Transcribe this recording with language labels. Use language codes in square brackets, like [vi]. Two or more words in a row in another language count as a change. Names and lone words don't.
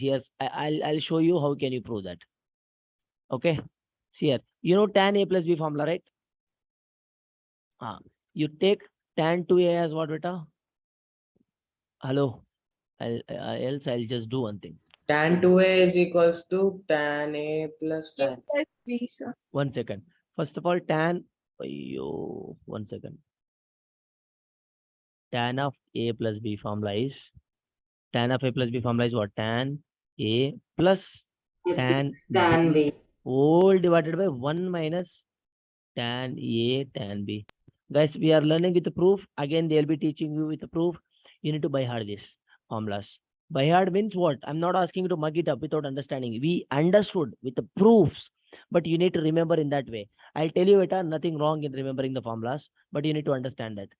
[en] Yes, I'll show you how can you prove that. Okay. See here. You know tan a plus b formula, right? You take tan 2a as what, beta? Hello. Else I'll just do one thing. Tan 2a is equals to tan a plus A tan. plus B, sir. 1 second. First of all, tan. 1 second. Tan of a plus b formula is tan of a plus b formula is what? Tan a plus tan Tan b B. all divided by 1 minus tan a tan b. Guys, we are learning with the proof. Again, they'll be teaching you with the proof. You need to buy hard this formulas. By hard means what? I'm not asking you to mug it up without understanding. We understood with the proofs, but you need to remember in that way. I'll tell you, beta, nothing wrong in remembering the formulas, but you need to understand that.